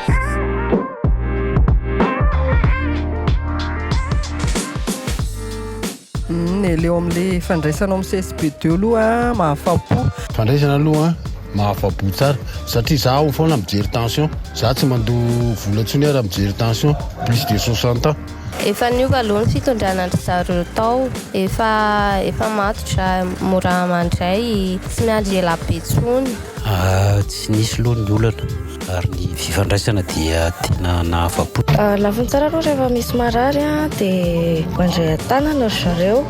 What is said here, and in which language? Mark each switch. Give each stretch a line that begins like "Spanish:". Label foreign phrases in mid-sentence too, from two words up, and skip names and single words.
Malagasy: Leo amin'ilay fandraisana amin'ny CSP2 aloha mahafapo. Fandraisana aloha mahafapo tsara satria zaho foana mijery tension. Zaho tsy mandoa vola ntsony raha mijery tension
French: plus de 60 ans.
Malagasy: Efa niova aloha ny fitondranandry zareo tao. Efa matotra mora mandray tsy miandry ela be intsony. Tsy nisy loha ny olana ary ny fifandraisana dia tena nahafapo. Lafiny tsara aloha rehefa misy marary dia mandray an-tanana zareo.